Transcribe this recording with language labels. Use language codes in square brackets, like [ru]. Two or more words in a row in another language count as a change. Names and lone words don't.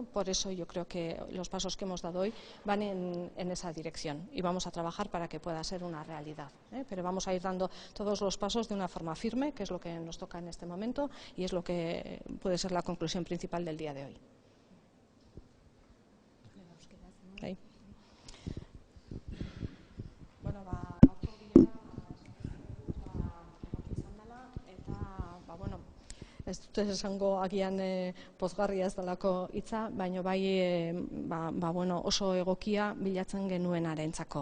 [es] Por eso yo creo que los pasos que hemos dado hoy van en esa dirección y vamos a trabajar para que pueda ser una realidad, ¿eh? Pero vamos a ir dando todos los pasos de una forma firme, que es lo que nos toca en este momento y es lo que puede ser la conclusión principal del día de hoy. Ahí. [eu] Bueno, gaurko bilera egoki izan dela eta bueno, ez dut esango agian pozgarria ez delako hitza, baina bai bueno, oso egokia bilatzen genuenarentzako.